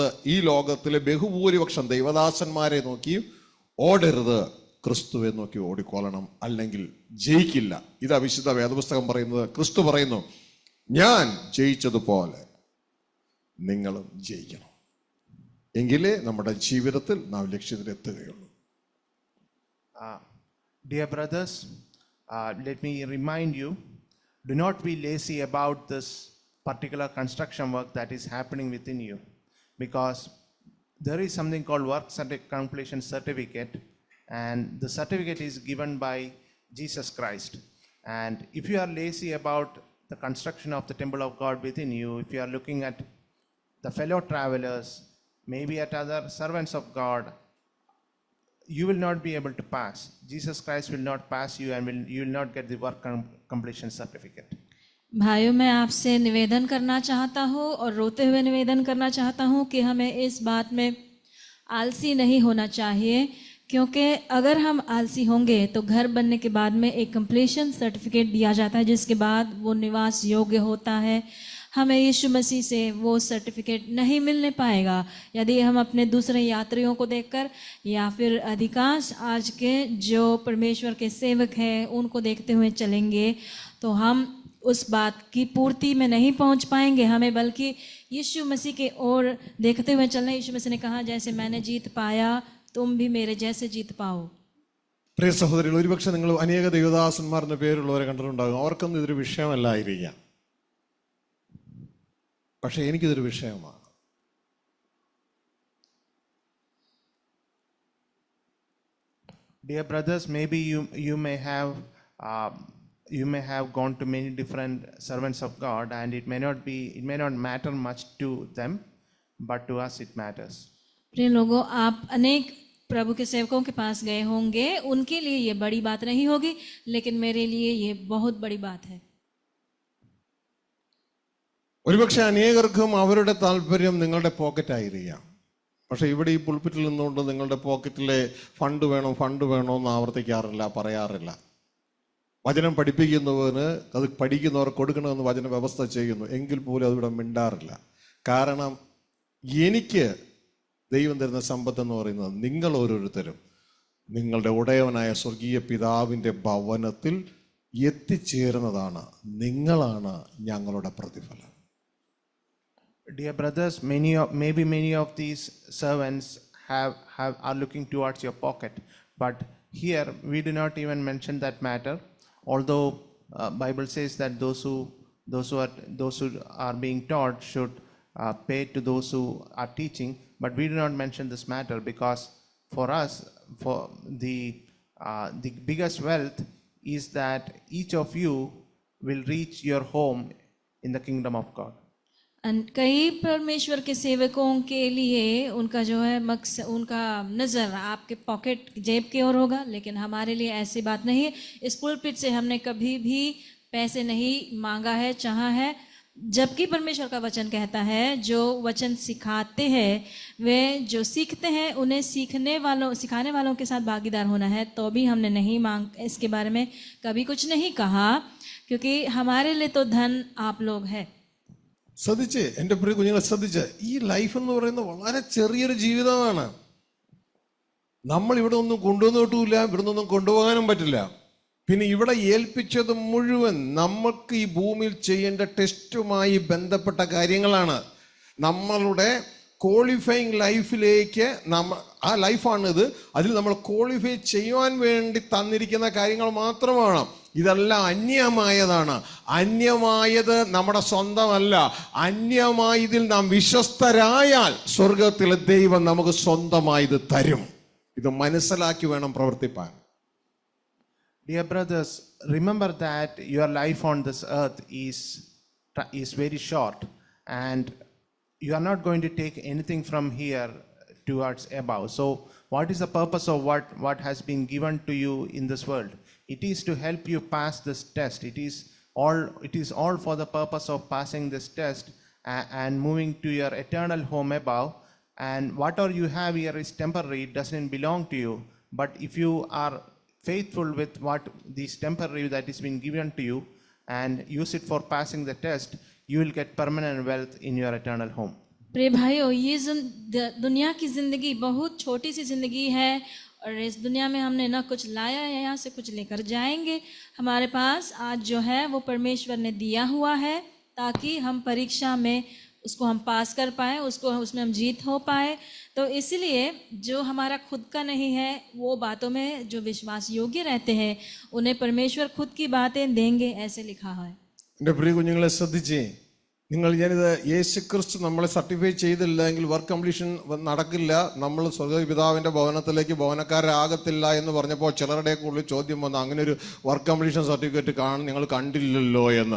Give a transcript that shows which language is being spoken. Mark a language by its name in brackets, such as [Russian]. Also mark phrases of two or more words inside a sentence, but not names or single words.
[Malayalam] ഈ ലോകത്തിലെ ബഹുഭൂരിപക്ഷം ദൈവദാസന്മാരെ നോക്കി ഓടരുത്, ക്രിസ്തുവെ നോക്കി ഓടിക്കൊള്ളണം, അല്ലെങ്കിൽ ജയിക്കില്ല. ഇതാ വിശുദ്ധ വേദപുസ്തകം പറയുന്നത്. ക്രിസ്തു പറയുന്നു, ഞാൻ ജയിച്ചതുപോലെ നിങ്ങളും ജയിക്കണം, എങ്കിലേ നമ്മുടെ ജീവിതത്തിൽ നാം ലക്ഷ്യത്തിലെത്തുകയുള്ളൂ. [English] Dear brothers, let me remind you, do not be lazy about this particular construction work that is happening within you, because there is something called work completion certificate, and the certificate is given by Jesus Christ. And if you are lazy about the construction of the temple of God within you, if you are looking at the fellow travelers, maybe at other servants of God, you will not be able to pass. Jesus Christ will not pass you, and you will not get the work completion certificate. [Hindi] भाइयों, मैं आपसे निवेदन करना चाहता हूँ और रोते हुए निवेदन करना चाहता हूँ कि हमें इस बात में आलसी नहीं होना चाहिए, क्योंकि अगर हम आलसी होंगे तो घर बनने के बाद में एक [English] completion certificate [Hindi] दिया जाता है, जिसके बाद वो निवास योग्य होता है। हमें यीशु मसीह से वो सर्टिफिकेट नहीं मिलने पाएगा यदि हम अपने दूसरे यात्रियों को देखकर या फिर अधिकांश आज के जो परमेश्वर के सेवक हैं उनको देखते हुए चलेंगे, तो हम उस बात की पूर्ति में नहीं पहुंच पाएंगे। हमें बल्कि यीशु मसीह के ओर देखते हुए चलना। यीशु मसीह ने कहा, जैसे मैंने जीत पाया तुम भी मेरे जैसे जीत पाओ। [Malayalam] പ്രിയ സഹോദരികൾ, ഒരുപക്ഷെ നിങ്ങൾ അനേക ദൈവദാസന്മാരെന്ന പേരുള്ളവരെ കണ്ടിട്ടുണ്ടാകും. അവർക്കൊന്നും ഇതൊരു വിഷയമല്ലായിരിക്കാം, പക്ഷെ എനിക്കിതൊരു വിഷയമാണ്. [English] Dear brothers, maybe you may have gone to many different servants of God, and it may not matter much to them, but to us it matters. [Hindi] प्रिय लोगों, आप अनेक प्रभु के सेवकों के पास गए होंगे, उनके लिए ये बड़ी बात नहीं होगी, लेकिन मेरे लिए ये बहुत बड़ी बात है। [Malayalam] ഒരുപക്ഷെ അനേകർക്കും അവരുടെ താല്പര്യം നിങ്ങളുടെ പോക്കറ്റായിരിക്കാം. പക്ഷെ ഇവിടെ ഈ പുൾപിറ്റിൽ നിന്നുകൊണ്ട് നിങ്ങളുടെ പോക്കറ്റിലെ ഫണ്ട് വേണോ എന്ന് ആവർത്തിക്കാറില്ല, പറയാറില്ല. വചനം പഠിപ്പിക്കുന്നവന് അത് പഠിക്കുന്നവർ കൊടുക്കണമെന്ന് വചന വ്യവസ്ഥ ചെയ്യുന്നു, എങ്കിൽ പോലും അതിവിടെ മിണ്ടാറില്ല. കാരണം എനിക്ക് ദൈവം തരുന്ന സമ്പത്ത് എന്ന് പറയുന്നത് നിങ്ങൾ ഓരോരുത്തരും നിങ്ങളുടെ ഉടയവനായ സ്വർഗീയ പിതാവിൻ്റെ ഭവനത്തിൽ എത്തിച്ചേരുന്നതാണ്. നിങ്ങളാണ് ഞങ്ങളുടെ പ്രതിഫലം. [English] Dear brothers, many of these servants are looking towards your pocket, but here we do not even mention that matter. Although Bible says that those who are being taught should pay to those who are teaching, but we do not mention this matter because for us, for the biggest wealth is that each of you will reach your home in the kingdom of God. [Hindi] कई परमेश्वर के सेवकों के लिए उनका जो है मकसद, उनका नज़र आपके पॉकेट जेब की ओर होगा, लेकिन हमारे लिए ऐसी बात नहीं है. इस पुलपिट से हमने कभी भी पैसे नहीं मांगा है, चाहा है. जबकि परमेश्वर का वचन कहता है जो वचन सिखाते हैं वे जो सीखते हैं उन्हें सिखाने वालों के साथ भागीदार होना है. तो भी हमने नहीं इसके बारे में कभी कुछ नहीं कहा, क्योंकि हमारे लिए तो धन आप लोग है. [Malayalam] ശ്രദ്ധിച്ച് എൻ്റെ പ്രിയ കുഞ്ഞുങ്ങളെ ശ്രദ്ധിച്ച്, ഈ ലൈഫ് എന്ന് പറയുന്നത് വളരെ ചെറിയൊരു ജീവിതമാണ്. നമ്മൾ ഇവിടെ ഒന്നും കൊണ്ടുവന്നിട്ടില്ല, ഇവിടെ നിന്നൊന്നും കൊണ്ടുപോകാനും പറ്റില്ല. പിന്നെ ഇവിടെ ഏൽപ്പിച്ചത് മുഴുവൻ നമുക്ക് ഈ ഭൂമിയിൽ ചെയ്യേണ്ട ടെസ്റ്റുമായി ബന്ധപ്പെട്ട കാര്യങ്ങളാണ്. നമ്മളുടെ [English] qualifying life [Malayalam] ആ ലൈഫാണിത്. അതിൽ നമ്മൾ ക്വാളിഫൈ ചെയ്യുവാൻ വേണ്ടി തന്നിരിക്കുന്ന കാര്യങ്ങൾ മാത്രമാണ്. ഇതെല്ലാം അന്യമായതാണ്. അന്യമായത് നമ്മുടെ സ്വന്തമല്ല. അന്യമായതിൽ നാം വിശ്വസ്തരായാൽ സ്വർഗത്തിലെ ദൈവം നമുക്ക് സ്വന്തമായത് തരും. ഇത് മനസ്സിലാക്കി വേണം പ്രവർത്തിപ്പാൻ. [English] Dear brothers, remember that your life on this earth is very short, and you are not going to take anything from here towards above. So what is the purpose of what has been given to you in this world? It is to help you pass this test. It is all for the purpose of passing this test and moving to your eternal home above. And whatever you have here is temporary, it doesn't belong to you. But if you are faithful with what this temporary that is being given to you and use it for passing the test, you will get permanent wealth in your eternal home. [Hindi] प्रिय भाइयों, ये दुनिया की ज़िंदगी बहुत छोटी सी ज़िंदगी है, और इस दुनिया में हमने ना कुछ लाया है, यहाँ से कुछ लेकर जाएंगे. हमारे पास आज जो है वो परमेश्वर ने दिया हुआ है ताकि हम परीक्षा में उसको हम पास कर पाए, उसमें हम जीत हो पाए. तो इसलिए जो हमारा खुद का नहीं है वो बातों में जो विश्वास योग्य रहते हैं उन्हें परमेश्वर खुद की बातें देंगे, ऐसे लिखा है. [Malayalam] എൻ്റെ പ്രിയ കുഞ്ഞുങ്ങളെ ശ്രദ്ധിച്ചേ, ഞാനിത് യേശുക്രിസ്തു നമ്മളെ സർട്ടിഫൈ ചെയ്തില്ല എങ്കിൽ [English] work completion [Malayalam] നടക്കില്ല. നമ്മൾ സ്വർഗപിതാവിൻ്റെ ഭവനത്തിലേക്ക് ഭവനക്കാരാകത്തില്ല എന്ന് പറഞ്ഞപ്പോൾ ചിലരുടെയൊക്കെ ഉള്ളിൽ ചോദ്യം വന്നു, അങ്ങനെ ഒരു [English] work completion certificate [Malayalam] നിങ്ങൾ കണ്ടില്ലല്ലോ എന്ന്.